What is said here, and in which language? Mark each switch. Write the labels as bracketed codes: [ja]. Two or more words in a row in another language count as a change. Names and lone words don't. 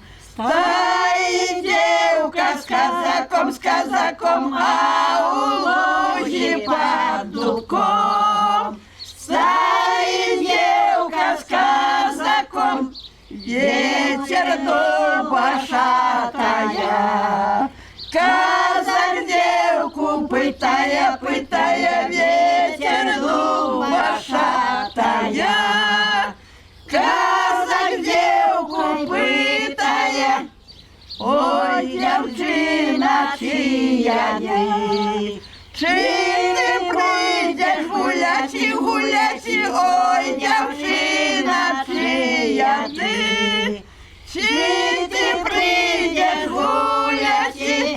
[uk] стоїть дівка з казаком, а у лузі під дубком стоїть дівка з казаком, [ru] ветер дуба шатая. Казак девку пытая, ветер дуба шатая. Казак девку пытая, [uk] ой, дівчина, чия ти? Чи ти прийдеш гуляти, ой, дівчина, чия ти? Чи ти прийдеш гуляти?